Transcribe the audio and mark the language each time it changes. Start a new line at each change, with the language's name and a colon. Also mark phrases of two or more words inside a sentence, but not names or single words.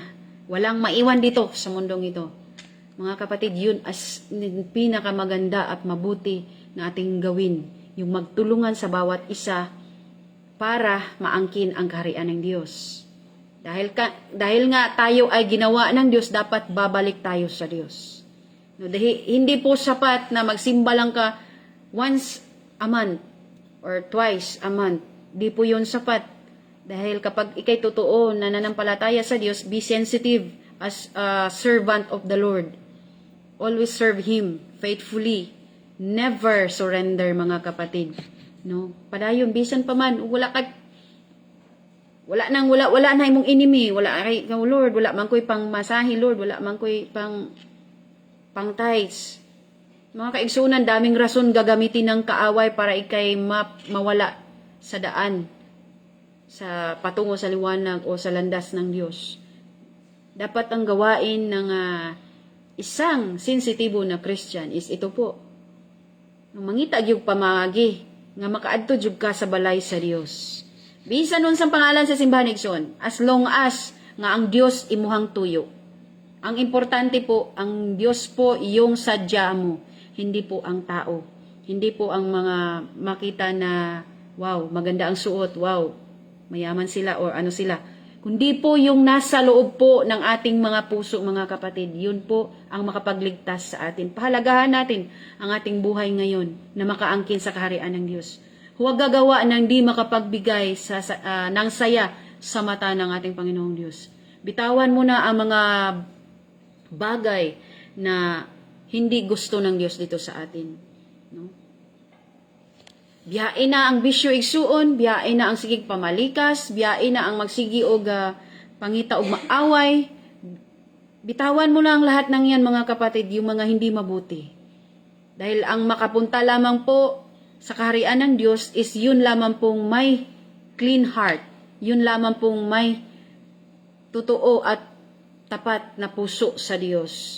Filipino: Walang maiwan dito sa mundong ito. Mga kapatid, yun as pinakamaganda at mabuti na ating gawin. Yung magtulungan sa bawat isa para maangkin ang kaharian ng Diyos. Dahil nga tayo ay ginawa ng Diyos, dapat babalik tayo sa Diyos. No, hindi po sapat na magsimba lang ka
English: once a month or twice a month.
Filipino: Di po yun sapat. Dahil kapag ikay totoo na nanampalataya sa Diyos,
English: be sensitive as a servant of the Lord. Always serve Him faithfully. Never surrender
Filipino: mga kapatid. No?
Cebuano: Padayon, bisan pa man, wala na imong enemy. Wala kay Lord, wala man ko'y pang masahi, Lord. Wala man ko'y pang tithes.
Filipino: Mga kaigsunan, daming rason gagamitin ng kaaway para ikay mawala sa daan, sa patungo sa liwanag o sa landas ng Diyos. Dapat ang gawain ng isang sensitibo na Christian is ito po.
Cebuano: Mangita gyud pamagi nga makaadto jud ka sa balay sa Dios. Bisan nun sa pangalan sa simbahan igsoon,
English: as long as
Cebuano: nga ang Dios imuhang tuyo.
Filipino: Ang importante po, ang Dios po iyong sadya mo, hindi po ang tao. Hindi po ang mga makita na wow, maganda ang suot, wow, mayaman sila or ano sila. Kundi po yung nasa loob po ng ating mga puso, mga kapatid, yun po ang makapagligtas sa atin. Pahalagahan natin ang ating buhay ngayon na makaangkin sa kaharian ng Diyos. Huwag gagawa ng di makapagbigay ng saya sa mata ng ating Panginoong Diyos. Bitawan mo na ang mga bagay na hindi gusto ng Diyos dito sa atin. No?
Cebuano: Biyain na ang bisyo igsuon, biyain na ang sigig pamalikas, biyain na ang magsigi og pangita og maaway.
Filipino: Bitawan mo na ang lahat ng yan mga kapatid, yung mga hindi mabuti. Dahil ang makapunta lamang po sa kaharian ng Diyos is yun lamang pong may
English: clean heart.
Filipino: Yun lamang pong may totoo at tapat na puso sa Diyos.